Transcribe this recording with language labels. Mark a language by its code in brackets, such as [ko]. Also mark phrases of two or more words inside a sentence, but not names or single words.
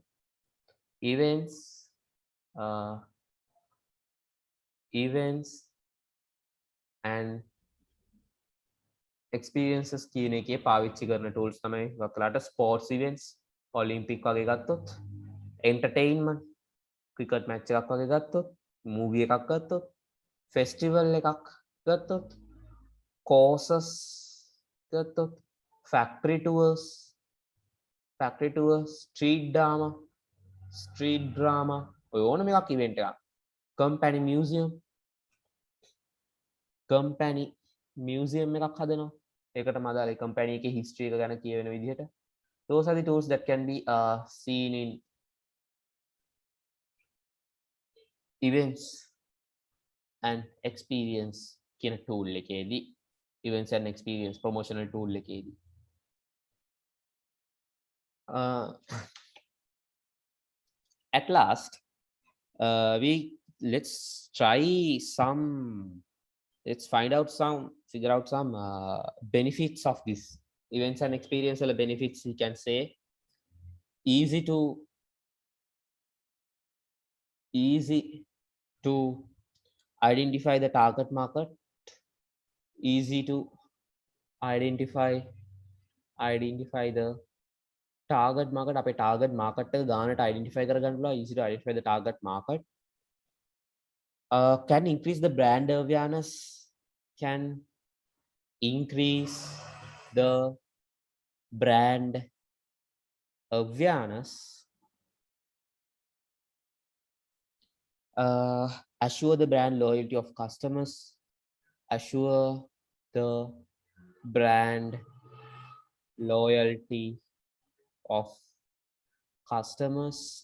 [en] Events and experiences [si] කියන එකේ පාවිච්චි කරන tools තමයි වක්ලාට [en] sports events, [si] Olympic වගේ ගත්තොත්, entertainment, [en] cricket match [si] එකක් වගේ ගත්තොත්, movie එකක් ගත්තොත්, festival එකක් ගත්තොත්, courses ගත්තොත්, [en] factory tours, street drama [si] ඔය ඕනම එකක් event එකක්. [en] company museum [si] එකක් හදනවා. ඒකට මදාලේ company එකේ history එක ගැන කියවෙන විදිහට. [en] Those are the tools that can be seen in events and experience [si] කියන tool එකේදී. [en] Events and experience promotional tool [si] එකේදී. [en] At last, let's figure out some benefits of this events and experience benefits. You can say easy to identify the target market, easy to identify the target market. [si] අපේ [en] target market [si] එක ගානට identify කරගන්න පුළුවන්. [en] Easy to identify the target market. Can increase the brand awareness, can increase the brand awareness, assure the brand loyalty of customers, assure the brand loyalty of customers,